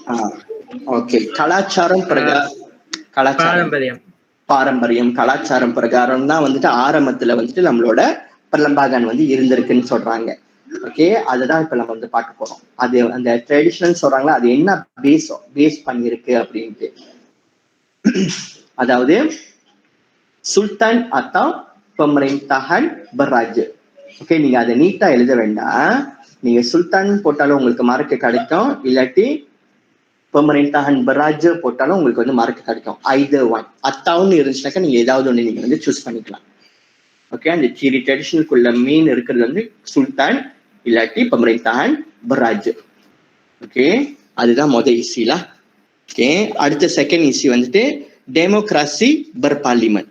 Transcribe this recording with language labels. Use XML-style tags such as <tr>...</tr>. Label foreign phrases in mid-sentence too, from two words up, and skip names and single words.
<ta>ஓகே கலாச்சாரம் பாரம்பரியம் கலாச்சாரம் பிரகாரம் தான் வந்துட்டு ஆரம்பத்துல வந்துட்டு நம்மளோட பர்லம்பாகன் வந்து இருந்திருக்குன்னு சொல்றாங்க. ஓகே அதுதான் இப்ப நம்ம வந்து பார்க்க போறோம். அது அந்த ட்ரெடிஷனல் சொல்றாங்களா அது என்ன பேஸ் பண்ணிருக்கு அப்படின்ட்டு.</ta> <ms>அதாவது சுல்தான் atau pemerintahan berraja.</ms> <ta>ஓகே நீங்க அதை நீட்டா எழுத வேண்டாம். நீங்க சுல்தான் போட்டாலும் உங்களுக்கு மார்க் கிடைக்கும், இல்லாட்டி</ta> <ms>pemerintahan berraja</ms> <ta>போட்டாலும் உங்களுக்கு வந்து மார்க் கிடைக்கும்.</ta> <en>either one.</en> <ta>அத்தாவுன்னு இருந்துச்சுனாக்கா நீங்க ஏதாவது ஒண்ணு நீங்க வந்து சூஸ் பண்ணிக்கலாம். ஓகே அந்த சிரி ட்ரெடிஷனுக்குள்ள மீன் இருக்கிறது வந்து சுல்தான் இல்லாட்டி</ta> <ms>pemerintahan berraja.</ms> <ta>ஓகே அதுதான் முதல் ஈஸில. ஓகே அடுத்த செகண்ட் ஈஸி வந்துட்டு டெமோக்ராசி பர்பார்லிமெண்ட்.</ta>